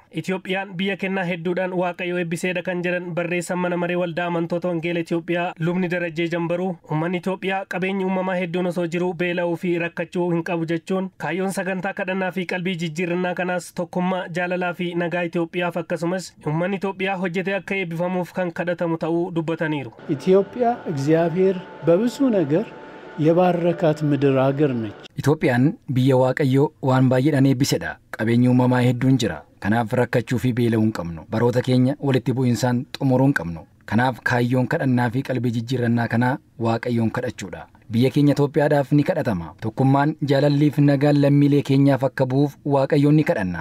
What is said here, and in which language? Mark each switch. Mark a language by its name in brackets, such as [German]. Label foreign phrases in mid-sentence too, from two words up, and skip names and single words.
[Oromo] Itoophiyaan biyya kennaa hedduudhaan Waaqayyo eebbiseedha kan jedhan barreessaan mana maree waldaa amantoota wangeela Itoophiyaa lubni Darajjee Jambaruu uummanni Itoophiyaa qabeenyi uumamaa hedduun osoo jiru beela'uu fi rakkachuu hin qabu jechuun kaayyoon sagantaa kadhannaa fi qalbii jijjiirannaa kanaas tokkummaa jaalalaa fi nagaa Itoophiyaaf akkasumas uummanni Itoophiyaa hojjetee akka eebbifamuuf kan kadhatamu ta'uu dubbataniiru. [Amharic] ኢትዮጵያ እግዚአብሔር በብዙ ነገር የባረካት ምድር አገር ነች. [Oromo] ኢትዮጵያን biyya Waaqayyoo waan baay'eedhaan eebbisedha. Qabeenyi uumamaa hedduun jira. Kanaaf rakkachuu fi beela'uu hin qabnu. Baroota keenya walitti bu'insaan xumuruu hin qabnu. Kanaaf kaayyoon kadhannaa fi qalbii jijjiirannaa kanaa Waaqayyoon kadhachuudha. Biyya keenya Itoophiyaadhaaf ni kadhatama. Tokkummaan jaalallii fi nagaan lammiilee keenyaaf akka bu'uuf Waaqayyoon ni kadhanna.